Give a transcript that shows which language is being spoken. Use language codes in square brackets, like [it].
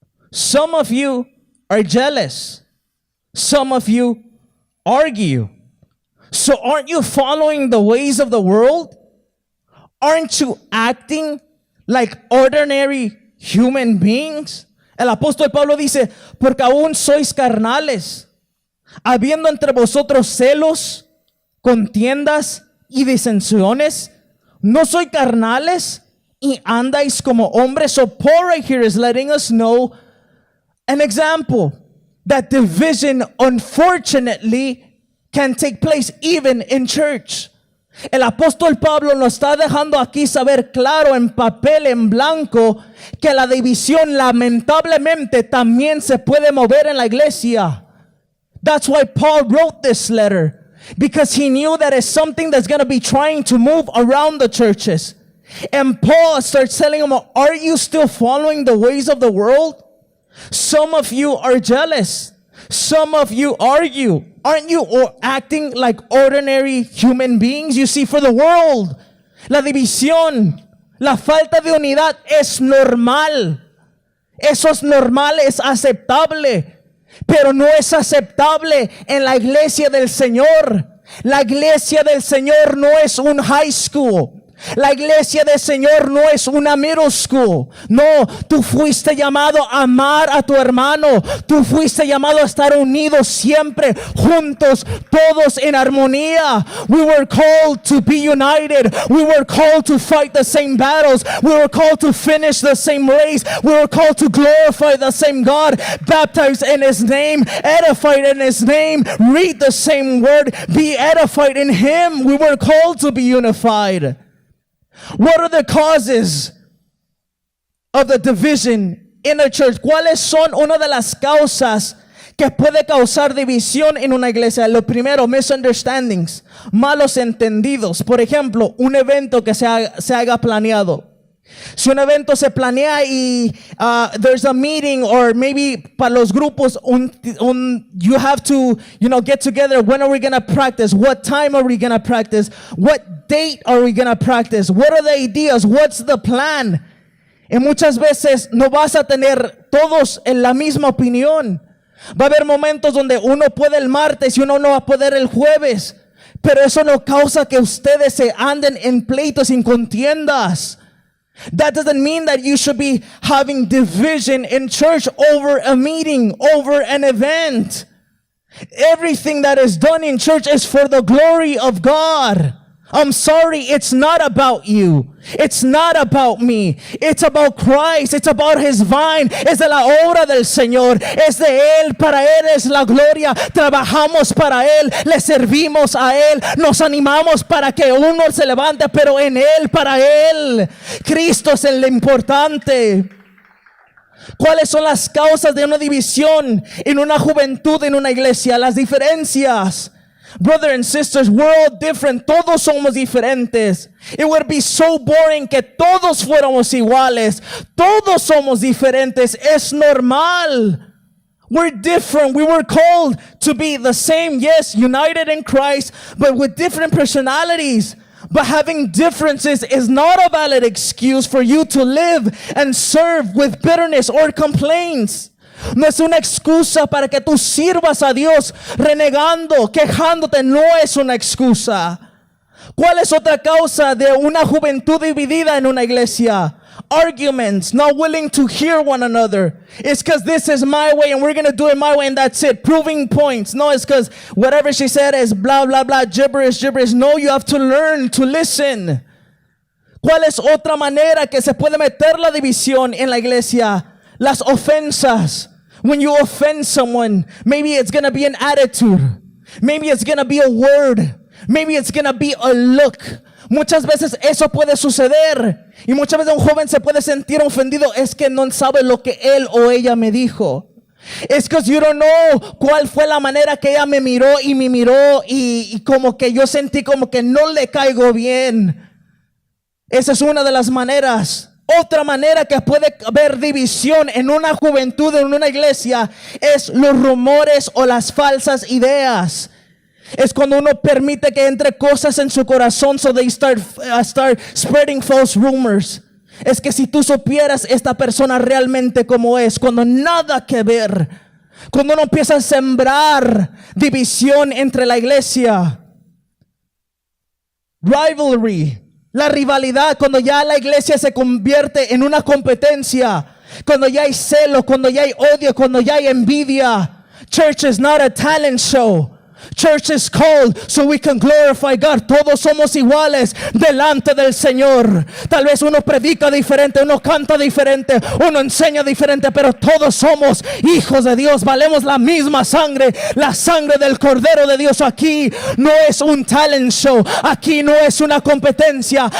[en] Some of you are jealous. Some of you argue. So aren't you following the ways of the world? Aren't you acting like ordinary human beings? [es] El apóstol Pablo dice, porque aún sois carnales, habiendo entre vosotros celos, contiendas y disensiones. ¿No soy carnales y andáis como hombres? [en] So Paul right here is letting us know an example that division unfortunately can take place even in church. [es] El apóstol Pablo nos está dejando aquí saber claro en papel en blanco que la división lamentablemente también se puede mover en la iglesia. [en] That's why Paul wrote this letter, because he knew that it's something that's going to be trying to move around the churches. And Paul starts telling them, are you still following the ways of the world? Some of you are jealous. Some of you argue. Aren't you acting like ordinary human beings? You see, for the world, [es] la división, la falta de unidad es normal. Eso es normal, es aceptable. Pero no es aceptable en la iglesia del Señor. La iglesia del Señor no es un high school. La iglesia del Señor no es una middle school. No, tú fuiste llamado a amar a tu hermano. Tú fuiste llamado a estar unidos siempre, juntos, todos en armonía. [en] We were called to be united. We were called to fight the same battles. We were called to finish the same race. We were called to glorify the same God, baptized in His name, edified in His name, read the same word, be edified in Him. We were called to be unified. What are the causes of the division in a church? [es] ¿Cuáles son una de las causas que puede causar división en una iglesia? Lo primero, misunderstandings, malos entendidos. Por ejemplo, un evento que se haga planeado. Si un evento se planea y [en] there's a meeting, or maybe [es] para los grupos [en] you have to get together. When are we going to practice? What time are we going to practice? What date are we going to practice? What are the ideas? What's the plan? [es] Y muchas veces no vas a tener todos en la misma opinión. Va a haber momentos donde uno puede el martes y uno no va a poder el jueves. Pero eso no causa que ustedes se anden en pleitos, en contiendas. [en] That doesn't mean that you should be having division in church over a meeting, over an event. Everything that is done in church is for the glory of God. I'm sorry, it's not about you. It's not about me. It's about Christ. It's about His vine. [es] Es de la obra del Señor. Es de Él. Para Él es la gloria. Trabajamos para Él. Le servimos a Él. Nos animamos para que uno se levante, pero en Él, para Él. Cristo es el importante. ¿Cuáles son las causas de una división en una juventud, en una iglesia? Las diferencias. [en] Brothers and sisters, we're all different. [es] Todos somos diferentes. [en] It would be so boring [es] que todos fuéramos iguales. Todos somos diferentes. Es normal. [en] We're different. We were called to be the same, yes, united in Christ, but with different personalities. But having differences is not a valid excuse for you to live and serve with bitterness or complaints. [es] No es una excusa para que tú sirvas a Dios renegando, quejándote. No es una excusa. ¿Cuál es otra causa de una juventud dividida en una iglesia? [en] Arguments, not willing to hear one another. It's because this is my way and we're going to do it my way and that's it. Proving points. No, it's because whatever she said is blah, blah, blah, gibberish. No, you have to learn to listen. [es] ¿Cuál es otra manera que se puede meter la división en la iglesia? Las ofensas. [en] When you offend someone, maybe it's going to be an attitude. Maybe it's going to be a word. Maybe it's going to be a look. [es] Muchas veces eso puede suceder. Y muchas veces un joven se puede sentir ofendido. Es que no sabe lo que él o ella me dijo. [en] It's because you don't know [es] cuál fue la manera que ella me miró y como que yo sentí como que no le caigo bien. Esa es una de las maneras. Otra manera que puede haber división en una juventud, en una iglesia, es los rumores o las falsas ideas. Es cuando uno permite que entre cosas en su corazón, [en] so they start spreading false rumors. [es] es que si tú supieras esta persona realmente como es, cuando nada que ver, cuando uno empieza a sembrar división entre la iglesia, rivalry, la rivalidad, cuando ya la iglesia se convierte en una competencia, cuando ya hay celo, cuando ya hay odio, cuando ya hay envidia. [en] Church is not a talent show. Church is called so we can glorify God. [es] Todos somos iguales delante del Señor. Tal vez uno predica diferente, uno canta diferente, uno enseña diferente, pero todos somos hijos de Dios. Valemos la misma sangre, la sangre del Cordero de Dios. Aquí no es un talent show, aquí no es una competencia.